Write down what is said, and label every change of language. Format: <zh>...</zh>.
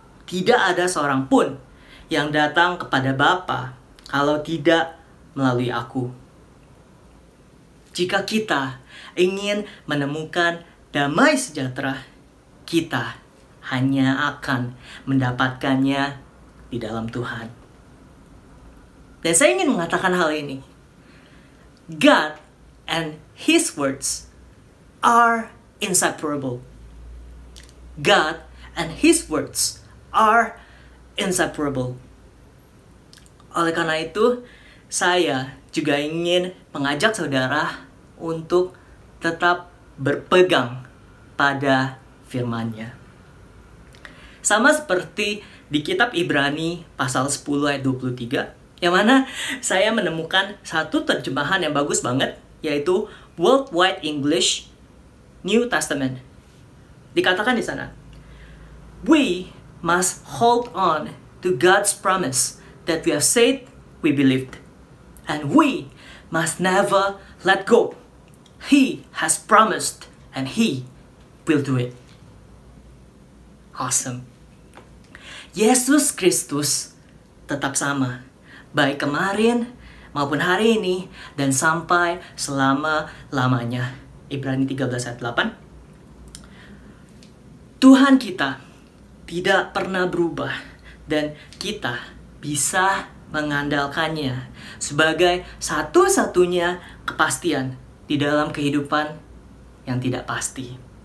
<id>Tidak ada seorang pun yang datang kepada Bapa kalau tidak melalui aku." Jika kita ingin menemukan damai sejahtera, kita hanya akan mendapatkannya di dalam Tuhan. Dan saya ingin mengatakan hal ini.</id> <en>God and His words are inseparable. God and His words are inseparable.</en> <id>Oleh karena itu, saya juga ingin mengajak saudara untuk tetap berpegang pada firman-Nya. Sama seperti di kitab Ibrani pasal 10 ayat 23, yang mana saya menemukan satu terjemahan yang bagus banget, yaitu Worldwide English New Testament. Dikatakan di sana,</id> <en>"We must hold on to God's promise that we have said we believed, and we must never let go. He has promised and He will do it." Awesome.</en> <id>Yesus Kristus tetap sama, baik kemarin maupun hari ini dan sampai selama-lamanya. Ibrani 13 ayat 8. Tuhan kita tidak pernah berubah dan kita bisa mengandalkannya sebagai satu-satunya kepastian di dalam kehidupan yang tidak pasti.</id>